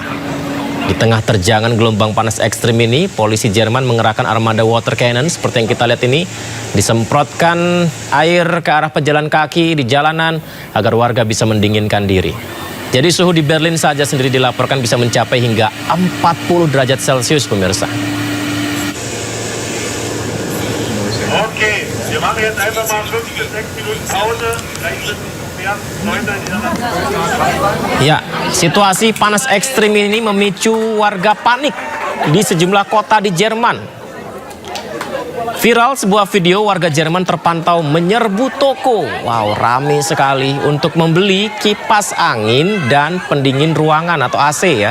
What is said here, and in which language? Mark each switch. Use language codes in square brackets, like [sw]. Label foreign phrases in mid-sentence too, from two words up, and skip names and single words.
[id] Di tengah terjangan gelombang panas ekstrim ini, polisi Jerman mengerahkan armada [en] water cannon [id] seperti yang kita lihat ini, disemprotkan air ke arah pejalan kaki di jalanan agar warga bisa mendinginkan diri. Jadi suhu di Berlin saja sendiri dilaporkan bisa mencapai hingga 40 derajat Celcius, pemirsa. [de] Okay, wir machen jetzt einfach mal 5 bis 6 Minuten Pause. Gleich sind mehr Leute in der [id] Ya, situasi panas ekstrim ini memicu warga panik di sejumlah kota di Jerman. Viral sebuah video warga Jerman terpantau menyerbu toko. Wow, ramai sekali untuk membeli kipas angin dan pendingin ruangan atau AC ya.